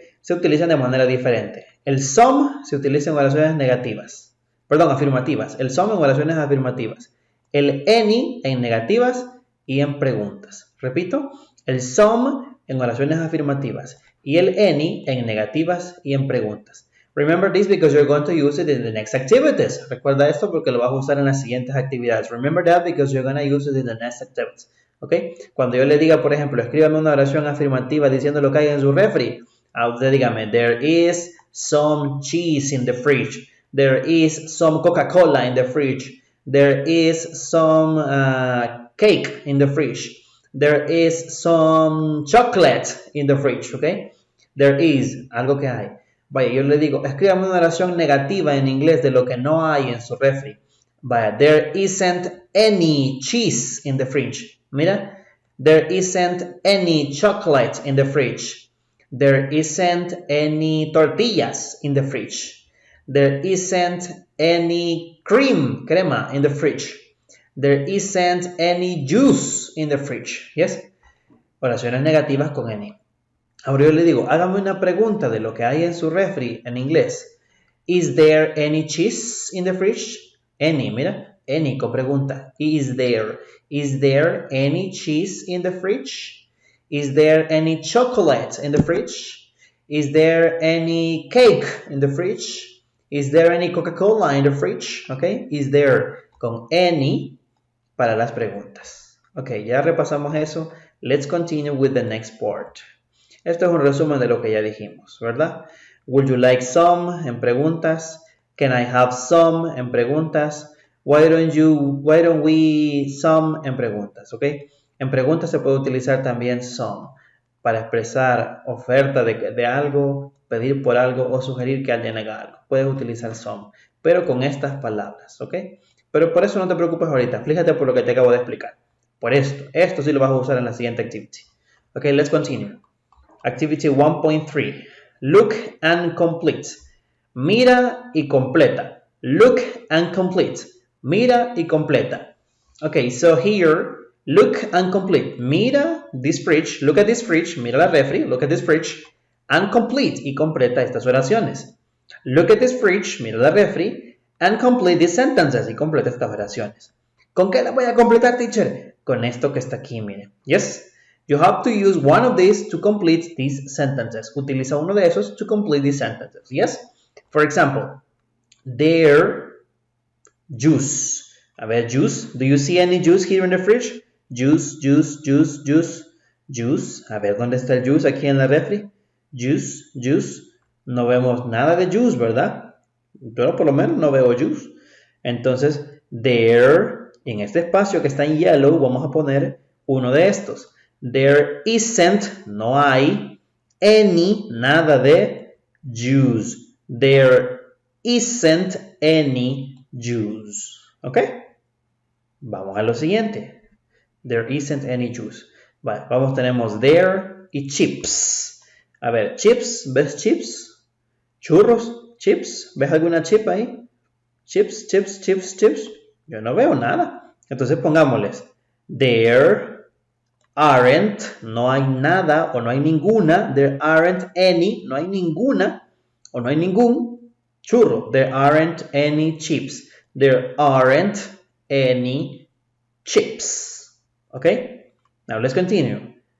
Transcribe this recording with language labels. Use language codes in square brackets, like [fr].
[es] Se utilizan de manera diferente. El some se utiliza en oraciones negativas, perdón, afirmativas. El some en oraciones afirmativas. El any en negativas y en preguntas. Repito, el some en oraciones afirmativas y el any en negativas y en preguntas. [en] Remember this because you're going to use it in the next activities. [es] Recuerda esto porque lo vas a usar en las siguientes actividades. [en] Remember that because you're going to use it in the next activities. ¿Ok? [es] Cuando yo le diga, por ejemplo, escríbame una oración afirmativa diciendo lo que hay en su refri, usted dígame, [en] there is some cheese in the fridge. There is some Coca-Cola in the fridge. There is some cake in the fridge. There is some chocolate in the fridge, ¿ok? There is, [es] algo que hay. Vaya, yo le digo, escríbame una oración negativa en inglés de lo que no hay en su refri. [en] Vaya, there isn't any cheese in the fridge. Mira, there isn't any chocolate in the fridge. There isn't any tortillas in the fridge. There isn't any crema in the fridge. There isn't any juice in the fridge. Yes? [es] Oraciones negativas con any. Ahora yo le digo, hágame una pregunta de lo que hay en su refri en inglés. [en] Is there any cheese in the fridge? Any, mira, any [es] con pregunta. [en] Is there any cheese in the fridge? Is there any chocolate in the fridge? Is there any cake in the fridge? Is there any Coca-Cola in the fridge? Okay, is there [es] con any para las preguntas. [en] Ok, [es] ya repasamos eso. [en] Let's continue with the next part. [es] Esto es un resumen de lo que ya dijimos, ¿verdad? [en] Would you like some? [es] En preguntas. [en] Can I have some? En preguntas. Why don't we some? [es] En preguntas, [en] ¿ok? [es] En preguntas se puede utilizar también some para expresar oferta de algo, pedir por algo o sugerir que alguien haga algo. Puedes utilizar some, pero con estas palabras, ¿ok? Pero por eso no te preocupes ahorita. Fíjate por lo que te acabo de explicar. Por esto sí lo vas a usar en la siguiente activity. [en] Ok, let's continue. Activity 1.3. Look and complete. [es] Mira y completa. [en] Look and complete. [es] Mira y completa. [en] Okay, so here, look and complete. Mira this fridge. Look at this fridge. [es] Mira la refri. [en] Look at this fridge. And complete. [es] Y completa estas oraciones. [en] Look at this fridge. [es] Mira la refri. [en] And complete these sentences. [es] Y completa estas oraciones. ¿Con qué la voy a completar, teacher? Con esto que está aquí, mire. [en] Yes. You have to use one of these to complete these sentences. [es] Utiliza uno de esos [en] to complete these sentences. Yes? For example, their juice. [es] A ver, [en] juice. Do you see any juice here in the fridge? Juice, juice, juice, juice, juice. [es] A ver, ¿dónde está el juice aquí en la refri? Juice, juice. No vemos nada de juice, ¿verdad? Pero por lo menos no veo juice. Entonces, there, en este espacio que está en yellow, vamos a poner uno de estos. [en] There isn't, [es] no hay, [en] any, [es] nada de [en] juice. There isn't any juice. ¿Ok? [es] Vamos a lo siguiente. [en] There isn't any juice. [es] Vale, vamos, tenemos there y chips. A ver, chips, ¿ves chips? Churros, chips, ¿ves alguna chip ahí? [en] Chips, chips, chips, chips. [es] Yo no veo nada. Entonces pongámosles [en] there aren't, [es] no hay nada o no hay ninguna. [en] There aren't any, [es] no hay ninguna o no hay ningún churro. [en] There aren't any chips. There aren't any chips. Okay? Now let's continue.